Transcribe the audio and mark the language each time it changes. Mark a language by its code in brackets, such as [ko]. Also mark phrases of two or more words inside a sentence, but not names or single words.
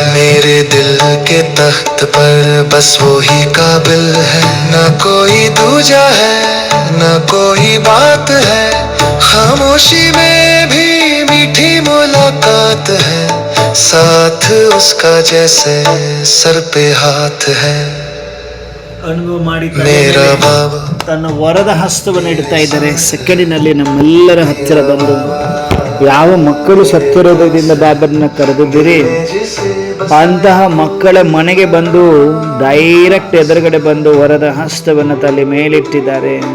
[hi] मेरे दिल के तख्त पर बस वो ही काबिल है। ना कोई दूजा है, ना कोई बात है, खामोशी में भी मीठी मुलाकात है। साथ उसका जैसे सर पे हाथ है। [kn] ಅನುಭವ ಮಾಡಿ [hi] मेरा बाबा [kn] ತನ್ನ ವರದ ಹಸ್ತವನ್ನು ಇಡ್ತಾ ಇದ್ದಾರೆ. ಸೆಕೆಂಡಿನಲ್ಲಿ ನಮ್ಮೆಲ್ಲರ ಹತ್ತಿರ ಬಂದು ಯಾವ ಮಕ್ಕಳು ಸತ್ಯರೋಧದಿಂದ ಬಾಬರನ್ನ ಕರೆದಿದ್ದೀರಿ ಅಂತಹ ಮಕ್ಕಳ ಮನೆಗೆ ಬಂದು ಡೈರೆಕ್ಟ್ ಎದುರುಗಡೆ ಬಂದು ವರದ ಹಸ್ತವನ್ನು ತಲೆ ಮೇಲಿಟ್ಟಿದ್ದಾರೆ.